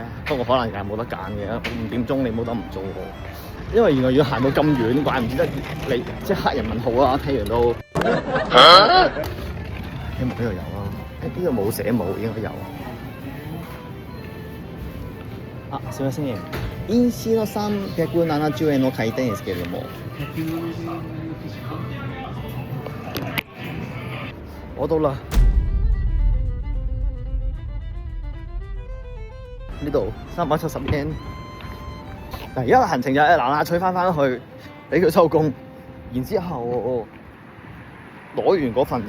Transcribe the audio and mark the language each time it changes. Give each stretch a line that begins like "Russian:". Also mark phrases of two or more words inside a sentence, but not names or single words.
Cantonese: 不過可能又係冇得揀嘅，5點鐘你冇得唔做喎。因為原來要行到咁遠，怪唔之得你即係黑人問號啦，睇完都。希望呢度有啦，呢度冇寫冇，應該有。啊，
Japanese: すみません。印紙の370円の回転ですけれども。
Cantonese: 攞到啦！呢度370 yen。嗱，而家個行程就係嗱脆翻去，俾佢收工，然之後攞完嗰份嘢。